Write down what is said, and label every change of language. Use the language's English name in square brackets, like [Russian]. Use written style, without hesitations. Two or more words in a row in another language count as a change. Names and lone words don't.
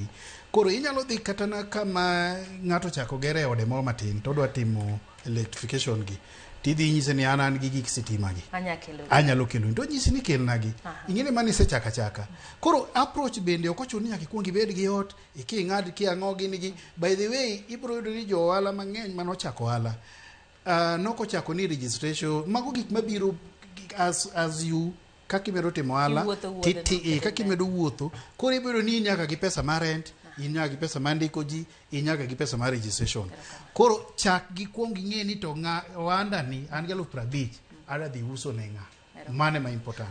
[Luo (Kenya and Tanzania)] Koro inyalo dhi kata na kama ng'ato chako gere ode moro matin to dwa timo electrification gi, tidhi nyise ni an gi gik sitima gi anyalo kelo, to nyisi ni kelna gi. Ing'eni mani sechaka chaka. Koro approach bende ok ochuno ni nyaka ikuong ibed gi ot iking'ad kiang'o gini gi. [English] By the way, [Luo (Kenya and Tanzania)] ibro yudo ni jo ohala mang'eny mano chako ohala noko chako ni registration, mago gik mabiro [English] as you [Luo (Kenya and Tanzania)] kaki medo timo ohala kaki medo wuotho. Koro ibiro ni nyaka gi pesa mar rent, inyaka gi pesa mar ndiko ji, inyaka gi pesa mar registration. Koro chak gi kuong ing'e ni to ohanda ni an gi 50,000 ada dhi uso ne ng'a. Mane ma important.